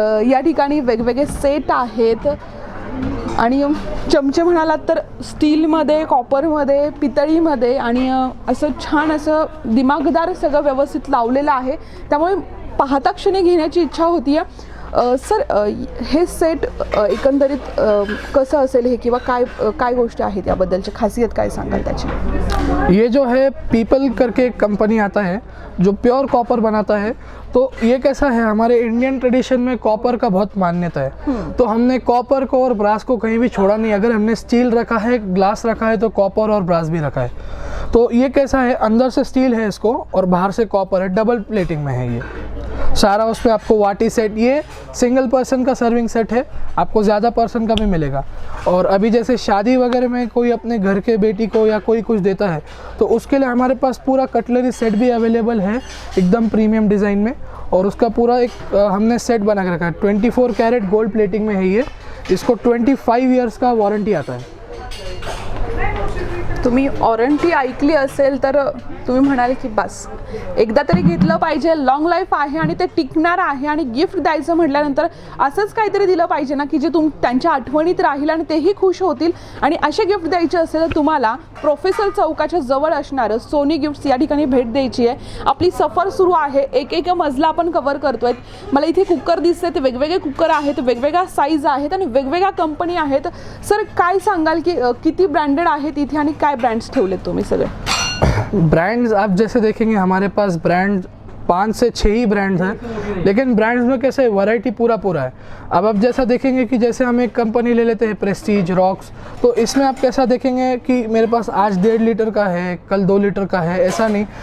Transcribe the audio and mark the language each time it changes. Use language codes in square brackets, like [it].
[mr] या ठिकाणी वेगवेगळे सेट आहेत. आणि चमचे म्हणालात तर स्टीलमध्ये, कॉपरमध्ये, पितळीमध्ये, आणि असं छान असं दिमागदार सगळं व्यवस्थित लावलेलं आहे. त्यामुळे पाहता क्षणी घेण्याची इच्छा होती आहे. सर हे सेट एकंदरीत कसं असेल हे, किंवा काय काय गोष्टी आहेत याबद्दलची खासियत काय सांगाल त्याची? [hi] ये जो है पीपल करके एक कंपनी आता है जो प्योर कॉपर बनाता है। तो ये कैसा है, हमारे इंडियन ट्रेडिशन में कॉपर का बहुत मान्यता है। तो हमने कॉपर को और ब्रास को कहीं भी छोड़ा नहीं। अगर हमने स्टील रखा है, ग्लास रखा है, तो कॉपर और ब्रास भी रखा है। तो ये कैसा है, अंदर से स्टील है इसको और बाहर से कॉपर है, डबल प्लेटिंग में है ये सारा। उस पर आपको वाटी सेट, ये सिंगल पर्सन का सर्विंग सेट है, आपको ज़्यादा पर्सन का भी मिलेगा। और अभी जैसे शादी वगैरह में कोई अपने घर के बेटी को या कोई कुछ देता है तो उसके लिए हमारे पास पूरा कटलरी सेट भी अवेलेबल है, एकदम प्रीमियम डिज़ाइन में। और उसका पूरा एक हमने सेट बना के रखा है, 24 कैरेट गोल्ड प्लेटिंग में है ये। इसको 25 इयर्स का वारंटी आता है। [mr] तुम्ही वॉरंटी ऐकली असेल तर तुम्ही म्हणाल की बस एकदा तरी घेतलं पाहिजे, लॉंग लाईफ आहे आणि ते टिकणार आहे, आणि गिफ्ट द्यायचं म्हटल्यानंतर असंच काहीतरी दिलं पाहिजे ना की जे त्यांच्या आठवणीत राहील आणि तेही खुश होतील। आणि असे गिफ्ट द्यायचे असेल तर तुम्हाला प्रोफेसर चौकाच्या जवळ असणारं सोनी गिफ्ट्स या ठिकाणी भेट द्यायची आहे। आपली सफर सुरू आहे, एक मजला आपण कव्हर करतोय। मला इथे कुकर दिसते, ते वेगवेगळे कुकर आहेत, वेगवेगळ्या साईज आहेत आणि वेगवेगळ्या कंपनी आहेत। सर काय सांगाल की किती ब्रँडेड आहेत इथे आणि काय ब्रँड्स ठेवलेत तुम्ही सगळे? [hi] ब्रांड्स आप जैसे देखेंगे हमारे पास ब्रांड 5 से 6 ही ब्रांड्स हैं, लेकिन ब्रांड्स में कैसे वैरायटी पूरा है। अब आप जैसा देखेंगे कि जैसे हम एक कंपनी ले लेते हैं प्रेस्टीज रॉक्स, तो इसमें आप कैसा देखेंगे कि मेरे पास आज 1.5 लीटर का है, कल 2 लीटर का है, ऐसा नहीं।